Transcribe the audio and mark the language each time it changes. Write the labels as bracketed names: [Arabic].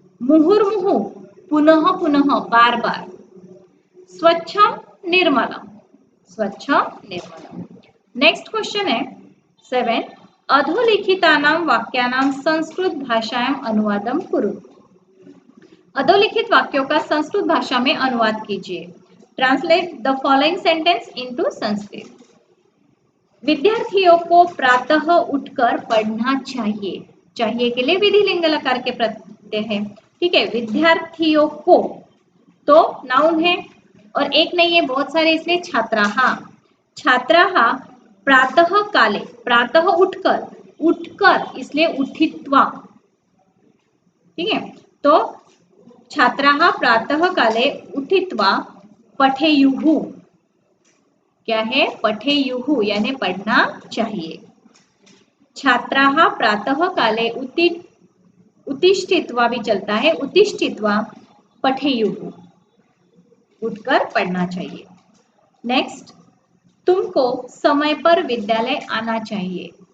[Sanskrit] मुहुर्मुहुः पुनः पुनः, बार बार। स्वच्छम निर्मलम, स्वच्छम निर्मलम। [Hindi] Next question है 7, [Sanskrit] अधोलिखितानां वाक्यानां संस्कृत भाषायां अनुवादम कुरु। [Hindi] अधोलिखित वाक्यों का संस्कृत भाषा में अनुवाद कीजिए। [English] Translate the following sentence into Sanskrit. [Hindi] विद्यार्थियों को प्रातः उठकर पढ़ना चाहिए। चाहिए के लिए विधिलिंग लकार के प्रत्यय है, ठीक है। विद्यार्थियों को तो नाउन है और एक नहीं है, बहुत सारे, इसलिए छात्राः। [Sanskrit] छात्राः प्रातः काले, [Hindi] प्रातः उठकर, उठकर इसलिए उठित्वा, ठीक है। [Sanskrit] तो छात्राः प्रातः काले उठित्वा पठेयुः, क्या है? [Hindi] पठेयुः यानी पढ़ना चाहिए। [Sanskrit] छात्राः प्रातः काले उत्तिष्ठित्वा [Hindi] भी चलता है, [Sanskrit] उत्तिष्ठित्वा पठेयुः, [Hindi] उठकर पढ़ना चाहिए। नेक्स्ट, तुमको समय पर विद्यालय आना चाहिए।